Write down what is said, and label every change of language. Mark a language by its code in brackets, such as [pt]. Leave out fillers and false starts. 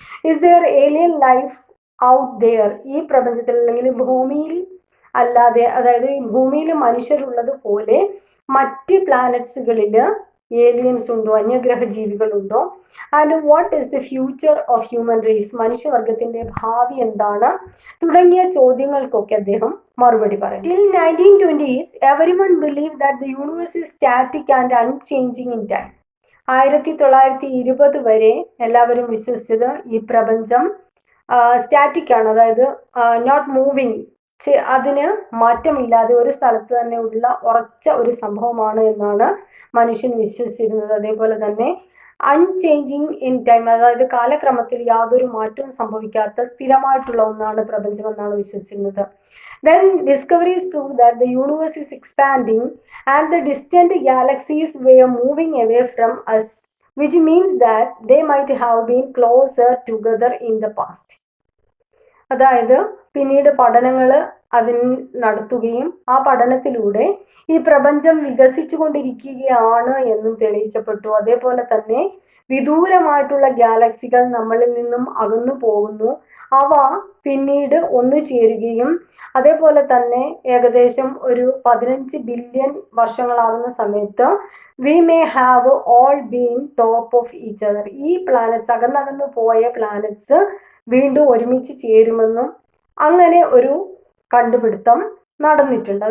[en] is there alien life out there, [ml] ഈ പ്രപഞ്ചത്തിൽ അല്ലെങ്കിൽ ഭൂമിയിൽ അല്ലാതെ, അതായത് ഭൂമിയിൽ മനുഷ്യരുള്ളത് പോലെ മറ്റ് പ്ലാനറ്റ്സുകളിൽ ഏലിയൻസ് ഉണ്ടോ, അന്യഗ്രഹ ജീവികളുണ്ടോ. [en] and what is the future of human race, [ml] മനുഷ്യവർഗത്തിന്റെ ഭാവി എന്താണ്, തുടങ്ങിയ ചോദ്യങ്ങൾക്കൊക്കെ അദ്ദേഹം മറുപടി പറയും. [en] Till 1920s everyone believed that the universe is static and unchanging in time. [ml] 1920 വരെ എല്ലാവരും വിശ്വസിച്ചത് ഈ പ്രപഞ്ചം സ്റ്റാറ്റിക് ആണ്, അതായത് [en] not moving, [ml] അതിന് മാറ്റമില്ലാതെ ഒരു സ്ഥലത്ത് തന്നെ ഉള്ള ഉറച്ച ഒരു സംഭവമാണ് എന്നാണ് മനുഷ്യൻ വിശ്വസിച്ചിരുന്നത്. അതേപോലെ തന്നെ [en] unchanging in time, [ml] അതായത് കാലക്രമത്തിൽ യാതൊരു മാറ്റവും സംഭവിക്കാത്ത സ്ഥിരമായിട്ടുള്ള ഒന്നാണ് പ്രപഞ്ചം എന്നാണ് വിശ്വസിച്ചിരുന്നത്. [en] Then discoveries prove that the universe is expanding and the distant galaxies were moving away from us, which means that they might have been closer together in the past. [ml] അതായത് പിന്നീട് പഠനങ്ങൾ അതിന് നടത്തുകയും ആ പഠനത്തിലൂടെ ഈ പ്രപഞ്ചം വികസിച്ചു കൊണ്ടിരിക്കുകയാണ് എന്നും തെളിയിക്കപ്പെട്ടു. അതേപോലെ തന്നെ വിദൂരമായിട്ടുള്ള ഗാലക്സികൾ നമ്മളിൽ നിന്നും അകന്നു പോകുന്നു, അവ പിന്നീട് ഒന്നു ചേരുകയും അതേപോലെ തന്നെ ഏകദേശം ഒരു 15 ബില്യൺ വർഷങ്ങളാകുന്ന സമയത്ത് [en] we may have all been top of each other, [ml] ഈ പ്ലാനറ്റ്സ്, അകന്നകന്നു പോയ പ്ലാനറ്റ്സ് വീണ്ടും ഒരുമിച്ച് ചേരുമെന്നും അങ്ങനെ ഒരു കണ്ടുപിടുത്തം നടന്നിട്ടുണ്ട്.